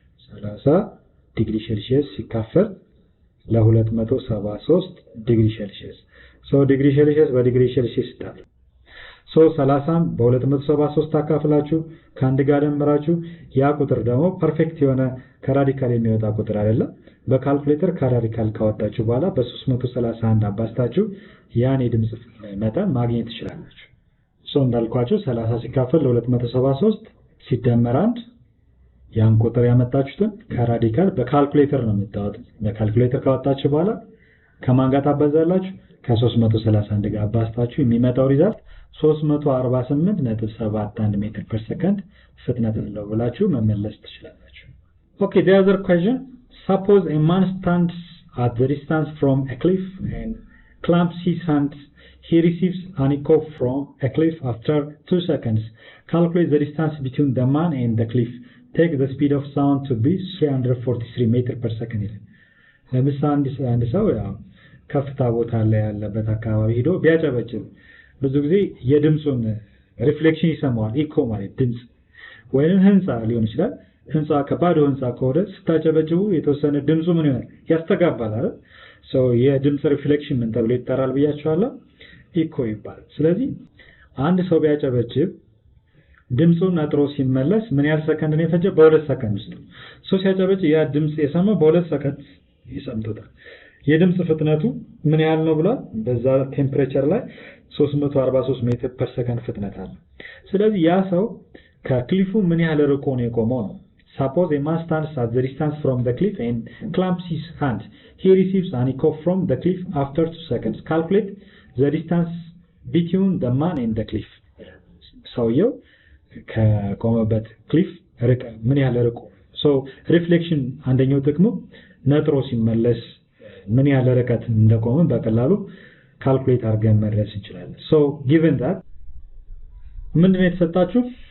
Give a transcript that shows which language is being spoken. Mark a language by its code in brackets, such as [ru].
[am] 30 ዲግሪ ሴልሺየስ ሲካፈል ለ273 ዲግሪ ሴልሺየስ ዲግሪ ሴልሺየስ በዲግሪ ሴልሺየስ ይታል 30 በ273 አካፍላችሁ ከአንድ ጋር ደምራችሁ ያ ቁጥር ደግሞ ፐርፌክት የሆነ ከራዲካል የሚወጣ ቁጥር አይደለም። በካልኩሌተር ከራዲካል ካወጣችሁ በኋላ በ331 አባዝታችሁ ያን የድምጽ መጠን ማግኘት ትችላላችሁ። እንዳልኳችሁ 30 ሲካፈል ለ273 ሲደመር 1 ያን ቁጥር ያመጣችሁትን ከራዲካል በካልኩሌተር ነው የምታወጡት። በካልኩሌተር ካወጣችሁ በኋላ ከማን ጋር ታባዛላችሁ? ከ331 ጋር አባዝታችሁ የሚመጣው ሪዛልት 348.71 ሜትር ፐር ሰከንድ ፍጥነት አለው ብላችሁ መመለስ ትችላላችሁ። [en] Okay, the other question, suppose a man stands at the distance from a cliff and clamps his hands. He receives an echo from a cliff after 2 seconds. Calculate the distance between the man and the cliff. Take the speed of sound to be 343 meter per second. [am] ለምሳሌ አንድ ሰው ያው ከፍታ ቦታ ላይ ያለበት አካባቢ ሄዶ ቢያጨበጭብ ብዙ ጊዜ የድምጹን ሪፍሌክሽን ይሰማዋል። ኢኮ ማለት ድምጽ ወይንም ህንጻ ሊሆን ይችላል። ህንጻ ከባዶ ህንጻ ከሆነ ስታጨበጭቡ የተወሰነ ድምጹ ምን ይሆናል? ያስተጋባል አይደል? የድምጽ ሪፍሌክሽን ምን ተብሎ ይጠራል ብያችኋለሁ? ኢኮ ይባላል። ስለዚህ አንድ ሰው ቢያጨበጭብ ድምጹን ነጥሮ ሲመለስ ምን ያህል ሰከንድ ነው የፈጀው? በ2 ሰከንድ ውስጥ ነው። ሲያጨበጭብ ያ ድምጽ የሰማው በ2 ሰከንድ ይሰምቶታል። የድምጽ ፍጥነቱ ምን ያህል ነው ብሏል? በዛ ቴምፕሬቸር ላይ 343 ሜትር ፐር ሰከንድ ፍጥነት አለ። ስለዚህ ያ ሰው ከክሊፉ ምን ያህል ርቆ ነው የቆመው ነው። [en] Suppose a man stands at the distance from the cliff and clamps his hands. He receives an echo from the cliff after 2 seconds. Calculate the distance between the man and the cliff. [am] ሰውየው ከቆመበት ክሊፍ ምን ያህል ርቆ ሪፍሌክሽን አንደኛው ጥቅሙ ነጥሮ ሲመለስ ምን ያህል ርቀት እንደቆመ በቀላሉ ካልኩሌት አድርገን መድረስ እንችላለን። given that ምንድነው የተሰጣችሁ?